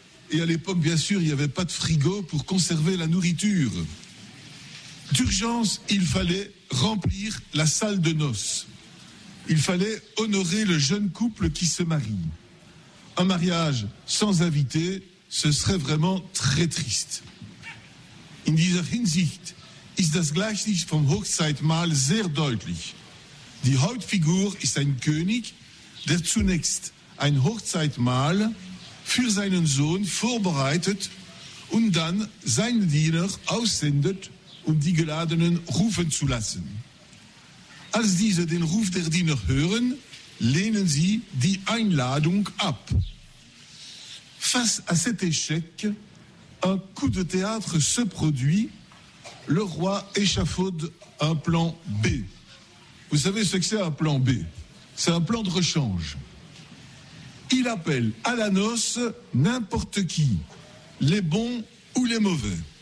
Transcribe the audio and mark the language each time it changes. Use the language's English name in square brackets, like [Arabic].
[French] Et à l'époque, bien sûr, il n'y avait pas de frigo pour conserver la nourriture. D'urgence, il fallait remplir la salle de noces. Il fallait honorer le jeune couple qui se marie. Un mariage sans invité, ce serait vraiment très triste. [German] In dieser Hinsicht ist das Gleichnis vom Hochzeitmahl sehr deutlich. Die Hauptfigur ist ein König, der zunächst ein Hochzeitmahl für seinen Sohn vorbereitet und dann seine Diener aussendet, um die Geladenen rufen zu lassen. Als diese den Ruf der Diener hören, lehnen sie die Einladung ab. [French] Face à cet échec, un coup de théâtre se produit, le roi échafaude un plan B. Vous savez ce que c'est un plan B? C'est un plan de rechange. Il appelle à la noce n'importe qui, les bons ou les mauvais.